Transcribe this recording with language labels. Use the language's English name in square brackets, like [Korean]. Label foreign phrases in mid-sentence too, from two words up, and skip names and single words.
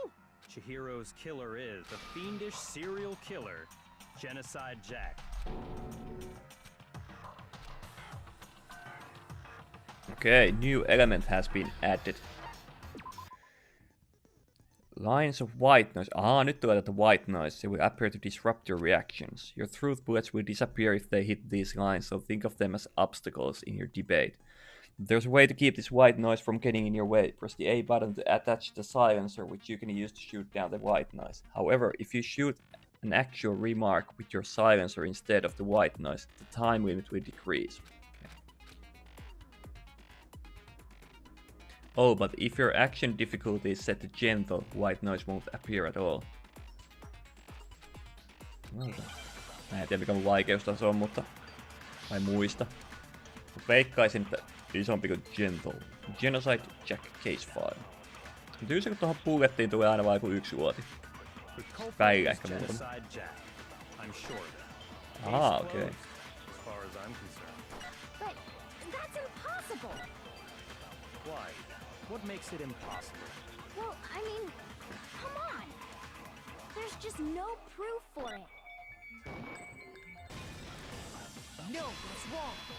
[English] Chihiro's killer is a fiendish serial killer, Genocide Jack. Okay, new element has been added. Lines of white noise. [Finnish] Nyt tulee tätä [English] white noise. It will appear to disrupt your reactions. Your truth bullets will disappear if they hit these lines, so think of them as obstacles in your debate. There's a way to keep this white noise from getting in your way. Press the A button to attach the silencer, which you can use to shoot down the white noise. However, if you shoot an actual remark with your silencer instead of the white noise, the time limit will decrease. Oh, but if your action difficulty is set to gentle, white noise won't appear at all. [Finnish] Mä en tiedä mikä mun vaikeustaso on, mutta... Vai muista. Veikkaisin, että isompi kuin gentle. [English] Genocide Jack case file. [Finnish] Tyysä kun tohon bullettiin tulee aina vaan yksi luoti. Päivä ehkä muutama. Okei. [English] Why? What makes it impossible? Well, I mean, come on. There's just no proof for it. No, what's wrong?